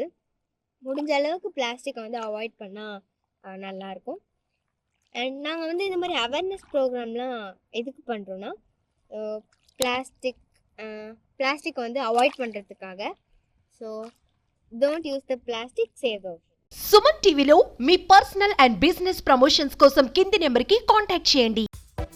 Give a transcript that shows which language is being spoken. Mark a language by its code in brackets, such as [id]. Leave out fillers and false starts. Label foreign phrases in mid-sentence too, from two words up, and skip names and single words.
[ta] முடிஞ்ச அளவுக்கு பிளாஸ்டிக்கை வந்து அவாய்ட் பண்ணால் நல்லாயிருக்கும். அண்ட் நாங்கள் வந்து இந்த மாதிரி [en] Awareness programலாம் [ta] எதுக்கு பண்ணுறோன்னா பிளாஸ்டிக் வந்து அவாய்ட் பண்ணுறதுக்காக. [en] So don't use the plastic, save the ocean. [te] సుమన్ టీవీలో మీ [en] personal and business promotions [te] కోసం కింది నెంబర్కి కాంటాక్ట్ చేయండి.